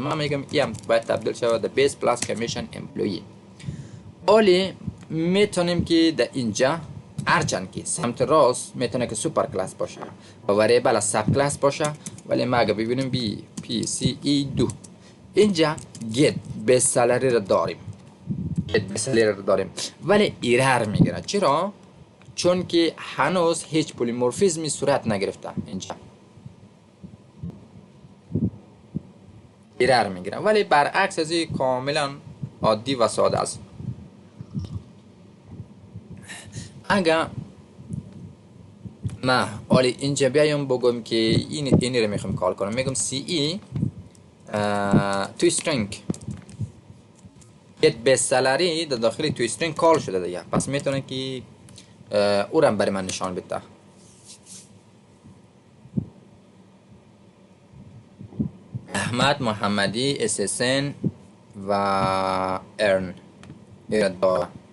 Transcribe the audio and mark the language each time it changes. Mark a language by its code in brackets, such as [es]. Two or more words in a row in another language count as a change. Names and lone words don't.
[fa] ما میگم این هم باید تبدیل شود در [en] base plus commission employee. [fa] ولی میتونیم که در اینجا هرچند که سمت راست میتونه که [en] super class [fa] باشه و وریبل از [en] sub class [fa] باشه، ولی ما اگه ببینیم بی پی سی ای دو اینجا [en] get best salary [fa] رو داریم ولی ایرر میگیره. چرا؟ چون که هنوز هیچ پولیمورفیزمی صورت نگرفته. اینجا ایرر میگیره، ولی برعکس از این کاملا عادی و ساده است. اگه ما حالی اینجا بیایم بگم که اینی رو میخوام کال کنم، میگم CE [en] to string get best salary [fa] در داخل [en] to string [fa] کال شده دیگه، پس میتونه که او رو برای من نشان بده. احمد محمدی SSN و ارن داره.